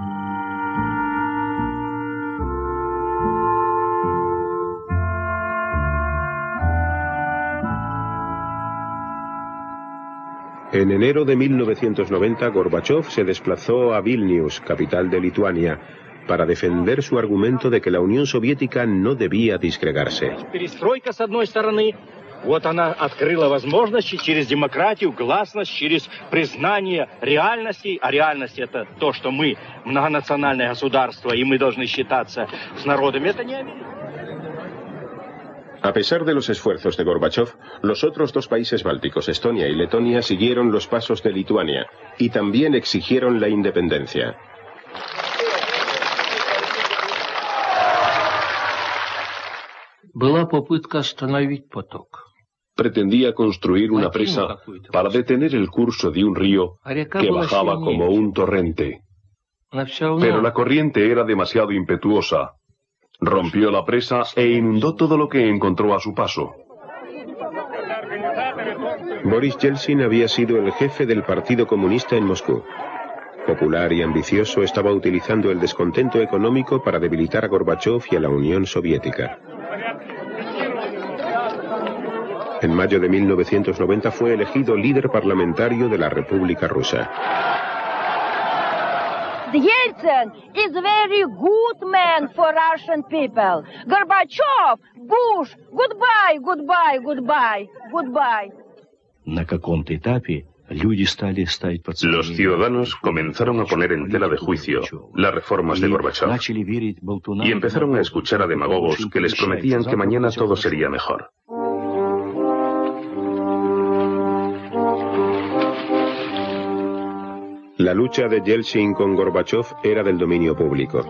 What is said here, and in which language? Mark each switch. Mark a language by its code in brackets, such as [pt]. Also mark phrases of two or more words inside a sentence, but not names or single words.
[es] En enero de 1990, Gorbachov se desplazó a Vilnius, capital de Lituania, para defender su argumento de que la Unión Soviética no debía disgregarse. [ru] Вот она открыла возможности через демократию, гласность, через признание реальности. А реальность — это то, что мы многонациональное государство, и мы должны считаться с народами. Это не Америка. [es] A pesar de los esfuerzos de Gorbachov, los otros dos países bálticos, Estonia y Letonia, siguieron los pasos de Lituania y también exigieron la independencia. [ru] Была попытка остановить поток. [es] Pretendía construir una presa para detener el curso de un río que bajaba como un torrente. Pero la corriente era demasiado impetuosa. Rompió la presa e inundó todo lo que encontró a su paso. Boris Yeltsin había sido el jefe del Partido Comunista en Moscú. Popular y ambicioso, estaba utilizando el descontento económico para debilitar a Gorbachov y a la Unión Soviética. En mayo de 1990 fue elegido líder parlamentario de la República Rusa. [en] Yeltsin is a very good man for Russian people. Gorbachev, Bush, goodbye, goodbye, goodbye, goodbye. [ru] На каком-то этапе люди стали ставить под сомнение. [es] Los ciudadanos comenzaron a poner en tela de juicio las reformas de Gorbachov y empezaron a escuchar a demagogos que les prometían que mañana todo sería mejor. La lucha de Yeltsin con Gorbachov era del dominio público.